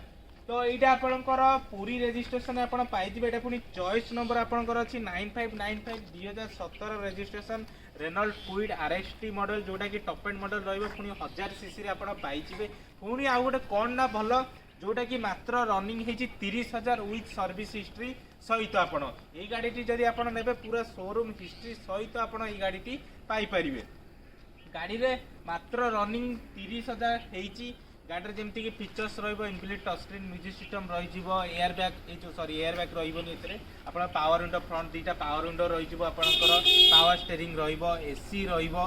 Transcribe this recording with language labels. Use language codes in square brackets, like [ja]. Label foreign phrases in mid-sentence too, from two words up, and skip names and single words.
[or] ତ ଏଟା ଆପଣଙ୍କର ପୁରା ରେଜିଷ୍ଟ୍ରେସନ ଆପଣ ପାଇ ଦେବେ। ଏଟା ପୁଣି [en] choice number [or] ଆପଣଙ୍କର ଅଛି 9595 2017 ରେଜିଷ୍ଟ୍ରେସନ ରେନୋ କ୍ୱିଡ ଆରଏକ୍ସଟି ମଡେଲ ଯୋଉଟା କି [en] top end model [or] ରହିବ। ପୁଣି 1000 ସିସି ରେ ଆପଣ ପାଇ ଯିବେ। ପୁଣି ଆଉ ଗୋଟେ କଣ ନା ଭଲ ଯୋଉଟା କି ମାତ୍ର ରନିଂ ହେଇଛି 30000 [en] with service history [or] ସହିତ ଆପଣ ଏ ଗାଡ଼ି ଟି ଯଦି ଆପଣ ନେବେ ପୁରା [en] showroom history [or] ସହିତ ଆପଣ ଏ ଗାଡ଼ି ଟି ପାଇ ପାରିବେ। ଗାଡ଼ି ରେ ମାତ୍ର ରନିଂ 30000 ହେଇଛି। ଗାଡ଼ି ଯେମିତି କି ଫିଚର୍ସ ରହିବ [en] inbuilt touch screen music system [or] ରହି ଯିବ [en] air bag air bag [or] ରହିବ ନି ଏଥିରେ ଆପଣ [en] power window front [or] ଦିଟା [en] power window [or] ରହି ଯିବ ଆପଣଙ୍କର [en] power steering [or] ରହିବ ଏସି ରହିବ।